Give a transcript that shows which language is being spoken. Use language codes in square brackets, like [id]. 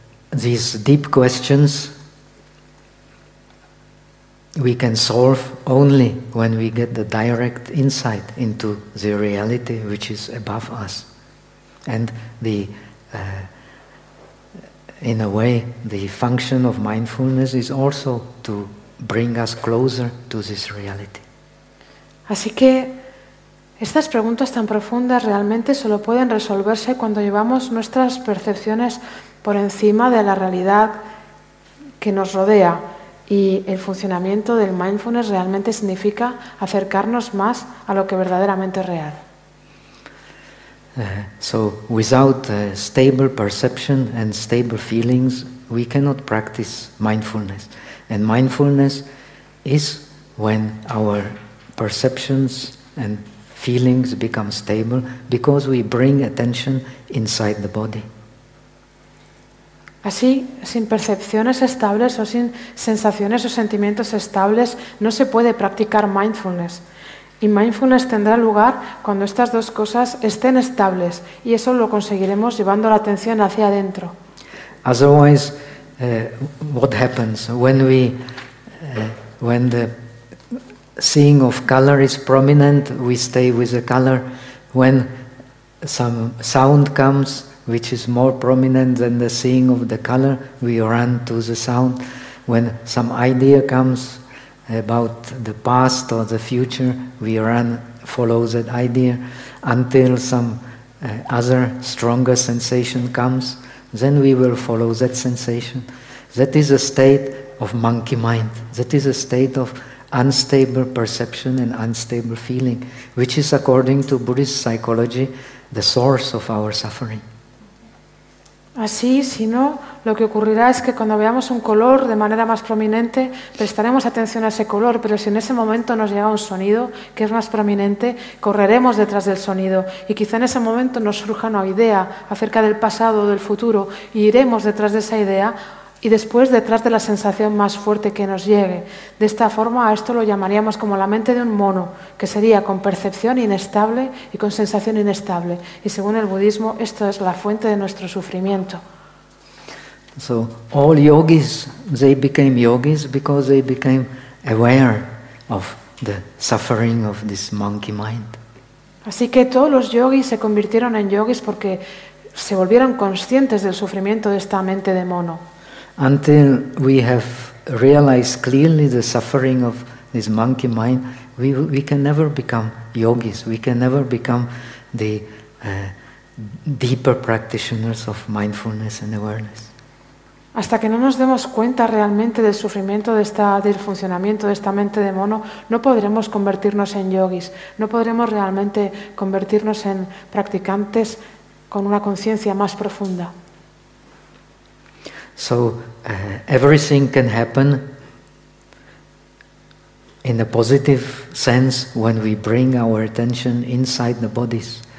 [en] These deep questions we can solve only when we get the direct insight into the reality which is above us. And the in a way, the function of mindfulness is also to bring us closer to this reality. [es] Así que estas preguntas tan profundas realmente solo pueden resolverse cuando llevamos nuestras percepciones por encima de la realidad que nos rodea. Y el funcionamiento del mindfulness realmente significa acercarnos más a lo que verdaderamente es real. [en] So without a stable perception and stable feelings, we cannot practice mindfulness. And mindfulness is when our perceptions and feelings become stable because we bring attention inside the body. [es] Así, sin percepciones estables o sin sensaciones o sentimientos estables, no se puede practicar mindfulness. Y mindfulness tendrá lugar cuando estas dos cosas estén estables, y eso lo conseguiremos llevando la atención hacia adentro. [en] Otherwise, what happens when we when the seeing of color is prominent, we stay with the color. When some sound comes which is more prominent than the seeing of the color, we run to the sound. When some idea comes about the past or the future, we run, follow that idea. Until some other stronger sensation comes, then we will follow that sensation. That is a state of monkey mind. That is a state of unstable perception and unstable feeling, which is, according to Buddhist psychology, the source of our suffering. [es] Así, si no, lo que ocurrirá es que cuando veamos un color de manera más prominente, prestaremos atención a ese color, pero si en ese momento nos llega un sonido que es más prominente, correremos detrás del sonido. Y quizá en ese momento nos surja una idea acerca del pasado o del futuro y iremos detrás de esa idea y después detrás de la sensación más fuerte que nos llegue. De esta forma, a esto lo llamaríamos como la mente de un mono, que sería con percepción inestable y con sensación inestable. Y según el budismo, esto es la fuente de nuestro sufrimiento. [en] So all yogis, they became yogis because they became aware of the suffering of this monkey mind. [es] Así que todos los yogis se convirtieron en yogis porque se volvieron conscientes del sufrimiento de esta mente de mono. [en] Until we have realized clearly the suffering of this monkey mind, we can never become yogis. We can never become the deeper practitioners of mindfulness and awareness. [es] Hasta que no nos demos cuenta realmente del sufrimiento de esta del funcionamiento de esta mente de mono, no podremos convertirnos en yogis. No podremos realmente convertirnos en practicantes con una conciencia más profunda. [en] So everything can happen in a positive sense when we bring our attention inside the bodies.